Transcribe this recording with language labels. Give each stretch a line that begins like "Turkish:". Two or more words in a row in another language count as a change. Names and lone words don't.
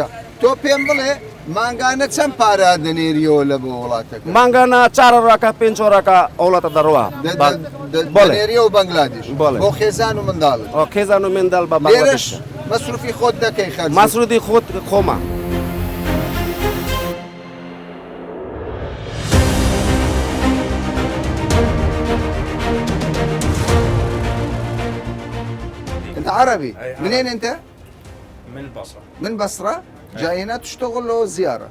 Central Kurdish: تۆ پێم بڵێ مانگانە چەند پارە دەنێریەوە لە بۆ وڵاتەکە؟ مانگانە 4 5 ئەوڵاتە دەڕوا دەنێریە و بەنگلادیش. بۆ خێزان و منداڵت. خێزان و منداڵ بە لێرەش مەسروفی خۆت دەکەی خەرج؟ مەسروفی خۆت خۆمە.
Arabic: أنت عربي؟ منين أنت؟ من البصرة. من بصرة؟ جاي هنا تشتغل له زيارة؟